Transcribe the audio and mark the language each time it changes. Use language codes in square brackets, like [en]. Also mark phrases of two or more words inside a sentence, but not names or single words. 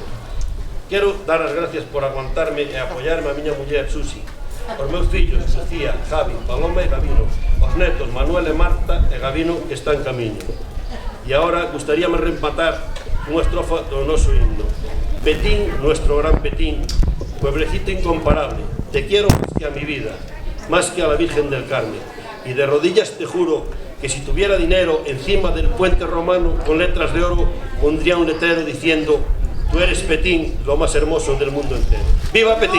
[gl] Quero dar as gracias por aguantarme e apoiarme a miña muller Susi, os meus fillos, Lucía, Javi, Paloma e Gabino, os netos Manuel e Marta e Gabino que está en camiño. E agora gustaríame rematar unha estrofa do noso himno. [es] Petín, nuestro gran Petín, pueblecito incomparable, te quiero más que a mi vida, más que a la Virgen del Carmen, y de rodillas te juro que si tuviera dinero encima del puente romano con letras de oro pondría un letrero diciendo: tú eres Petín, lo más hermoso del mundo entero.